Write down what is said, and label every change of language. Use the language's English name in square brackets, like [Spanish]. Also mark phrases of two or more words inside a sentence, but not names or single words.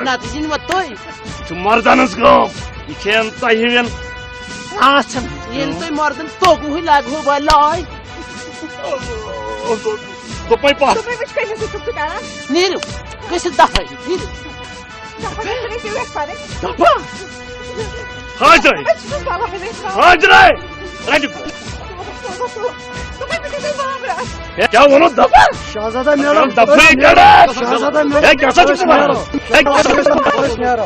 [Kashmiri] چھُ مردن ہٕنٛز کٲم یہِ چھَنہٕ تۄہہِ ہِوٮ۪ن سانس ییٚلہِ تُہۍ مردن توٚگوُے لگوٕ وۄنۍ لاے دوٚپے پتھ تُہۍ وٕچھ کٔمِس سۭتۍ چھُکھ ژٕ کران نیٖرِو گٔژھِو دفعہ نیٖرِو دپا حاضر حاضر کیا ونو دپا شہزادہ نیرو دپے شہزادہ کیا سا چھُکھ ژٕ وَنان؟ نیرو